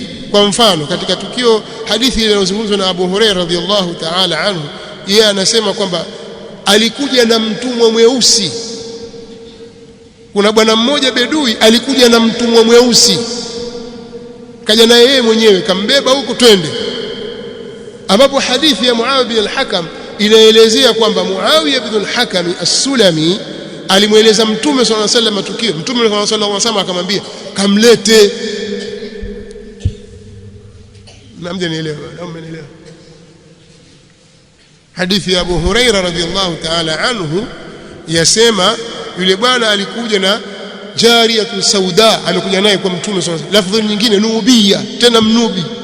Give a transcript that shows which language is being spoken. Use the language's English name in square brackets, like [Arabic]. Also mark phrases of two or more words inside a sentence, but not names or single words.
[Swahili] Kwa mfano, katika tukio hadithi ile inayozungumzwa na Abu Huraira [Arabic] رضي الله تعالى عنه, [Swahili] yeye anasema kwamba alikuja na mtumwa mweusi. Kuna bwana mmoja bedui alikuja na mtumwa mweusi, kaja na yeye mwenyewe, kambeba huko twende, ambapo hadithi ya Muawiya bin al-Hakam inaelezea kwamba Muawiya bin al-Hakam as-Sulami alimweleza Mtume [Arabic] صلى الله عليه وسلم [Swahili] tukio. Mtume [Arabic] صلى الله عليه وسلم [Swahili] akamwambia kamlete. Mnamjanielewa? Mnamenielewa? Hadithi ya Abu Huraira [Arabic] رضي الله تعالى عنه [Swahili] yasema yule bwana alikuja na [Arabic] جارية سوداء, [Swahili] amekuja naye kwa Mtume [Arabic] صلى الله عليه وسلم, [Swahili] lafdhi nyingine nubia, tena mnubi.